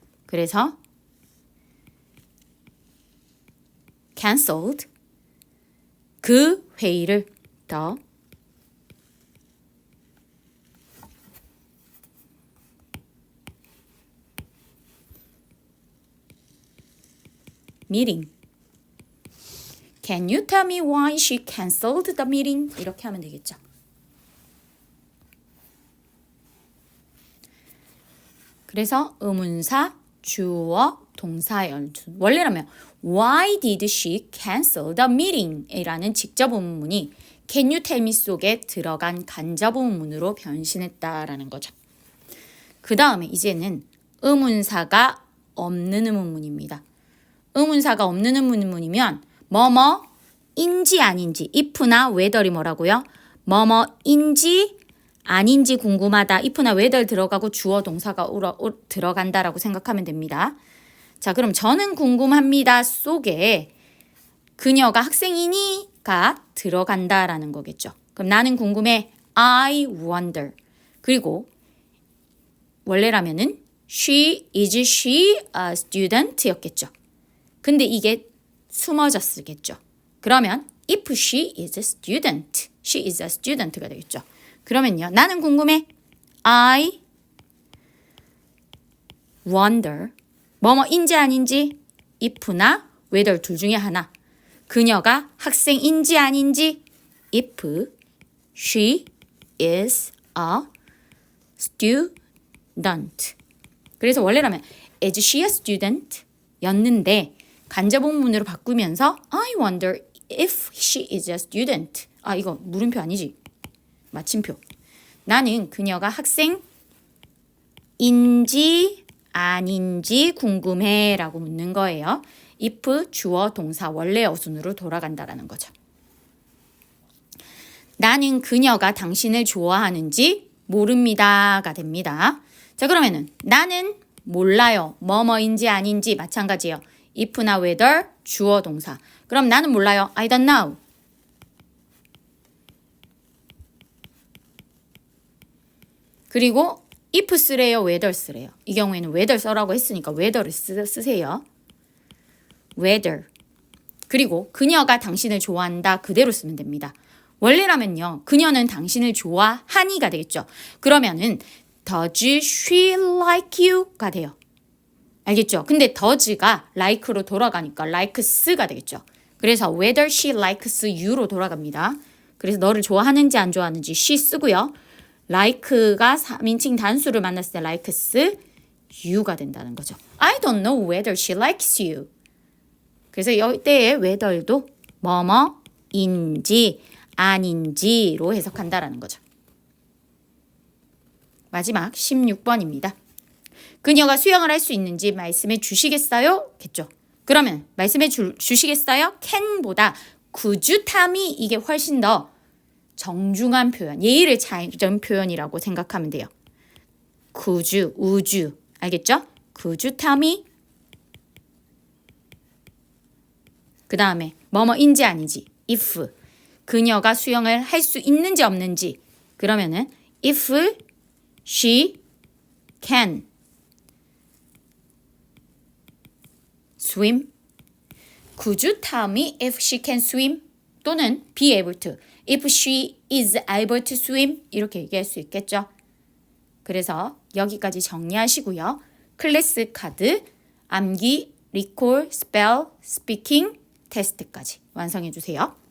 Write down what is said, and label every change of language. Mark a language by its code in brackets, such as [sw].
[ko] 그래서 cancelled 그 회의를 더 meeting. [en] Can you tell me why she cancelled the meeting? [ko] 이렇게 하면 되겠죠. 그래서 의문사, 주어, 동사 연출. 원래라면 [en] Why did she cancel the meeting? [ko] 이라는 직접 의문문이 Can you tell me 속에 들어간 간접 의문문으로 변신했다라는 거죠. 그 다음에 이제는 의문사가 없는 의문문입니다. 의문사가 없는 의문문이면 뭐뭐인지 아닌지 if나 whether이 뭐라고요? 뭐뭐인지 아닌지 궁금하다. if나 whether 들어가고 주어 동사가 들어간다라고 생각하면 됩니다. 자, 그럼 저는 궁금합니다 속에 그녀가 학생이니가 들어간다라는 거겠죠. 그럼 나는 궁금해. [en] I wonder. [ko] 그리고 원래라면은 [en] is she a student였겠죠. [ko] 근데 이게 숨어졌겠죠. 그러면 [en] if she is a student, she is a student가 되겠죠. [ko] 그러면요. 나는 궁금해. [en] I wonder. [ko] 뭐뭐인지 아닌지 if나 whether 둘 중에 하나. 그녀가 학생인지 아닌지 [en] if she is a student. [ko] 그래서 원래라면 [en] is she a student? [ko] 였는데 간접 의문문으로 바꾸면서 [en] I wonder if she is a student. [ko] 아, 이거 물음표 아니지? 마침표. 나는 그녀가 학생인지 아닌지 궁금해 라고 묻는 거예요. if 주어 동사 원래 어순으로 돌아간다라는 거죠. 나는 그녀가 당신을 좋아하는지 모릅니다가 됩니다. 자, 그러면은 나는 몰라요. 뭐뭐인지 아닌지 마찬가지예요. if나 whether 주어 동사. 그럼 나는 몰라요. [en] I don't know. [ko] 그리고 if 쓰래요, whether 쓰래요. 이 경우에는 whether 써라고 했으니까 whether를 쓰세요. [en] whether. [ko] 그리고 그녀가 당신을 좋아한다 그대로 쓰면 됩니다. 원래라면요. 그녀는 당신을 좋아하니가 되겠죠. 그러면은 [en] does she like you가 돼요. [ko] 알겠죠? 근데 does가 like로 돌아가니까 likes가 되겠죠. 그래서 [en] whether she likes you로 돌아갑니다. [ko] 그래서 너를 좋아하는지 안 좋아하는지 she 쓰고요. like가 3인칭 단수를 만났을 때 likes you가 된다는 거죠. [en] I don't know whether she likes you. [ko] 그래서 이때의 whether도 뭐뭐인지 아닌지로 해석한다라는 거죠. 마지막 16번입니다. 그녀가 수영을 할 수 있는지 말씀해 주시겠어요? 겠죠. 그러면 말씀해 주시겠어요? can보다 [en] could you tell me [ko] 이게 훨씬 더 정중한 표현, 예의를 차리는 표현이라고 생각하면 돼요. could you, would you 알겠죠? [en] could you tell me? [ko] 그 다음에 뭐뭐인지 아닌지 if 그녀가 수영을 할 수 있는지 없는지 그러면은 [en] if she can swim. Could you tell me if she can swim? [ko] 또는 [en] be able to. If she is able to swim. [ko] 이렇게 얘기할 수 있겠죠. 그래서 여기까지 정리하시고요. 클래스 카드, 암기, 리콜, 스펠, 스피킹 테스트까지 완성해 주세요.